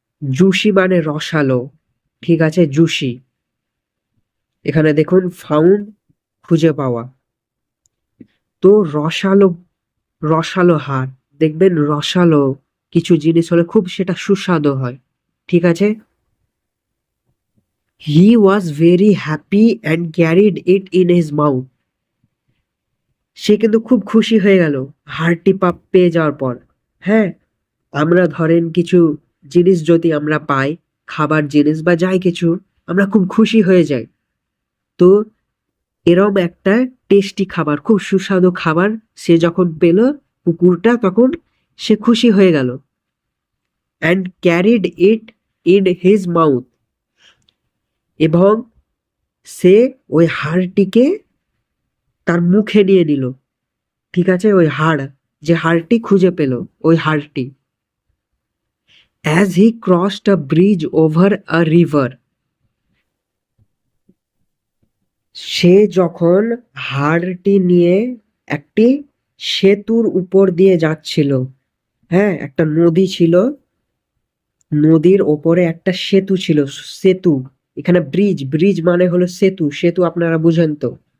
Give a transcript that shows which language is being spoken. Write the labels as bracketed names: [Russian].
[Bangla] Juicy মানে রসালো। ঠিক আছে? জুসি। এখানে দেখুন ফাউন্ড, খুঁজে পাওয়া। তো রসালো, রসালো হাড়, দেখবেন রসালো কিছু জিনিস হলে খুব সেটা সুস্বাদু হয়। ঠিক আছে? [English] He was very happy and carried it in his mouth. [Bangla] সে কিন্তু খুব খুশি হয়ে গেল হাড়টি পেয়ে যাওয়ার পর। হ্যাঁ, আমরা ধরেন কিছু জিনিস যদি আমরা পাই, খাবার জিনিস বা যাই কিছু, আমরা খুব খুশি হয়ে যাই। তো এরম একটা টেস্টি খাবার, খুব সুস্বাদু খাবার সে যখন পেল, কুকুরটা, তখন সে খুশি হয়ে গেল। [English] And carried it in his mouth. [Bangla] এবং সে ওই হাড়টিকে তার মুখে নিয়ে নিল। ঠিক আছে? ওই হাড়, যে হাড়টি খুঁজে পেল, ওই হাড়টি। [English] As he crossed a bridge over a river. [Bangla] সে যখন হাড়টি নিয়ে একটি সেতুর উপর দিয়ে যাচ্ছিল। হ্যাঁ, একটা নদী ছিল, নদীর ওপরে একটা সেতু ছিল। সেতু, এখানে ব্রিজ, ব্রিজ মানে হলো সেতু। সেতু আপনারা বুঝেন তো?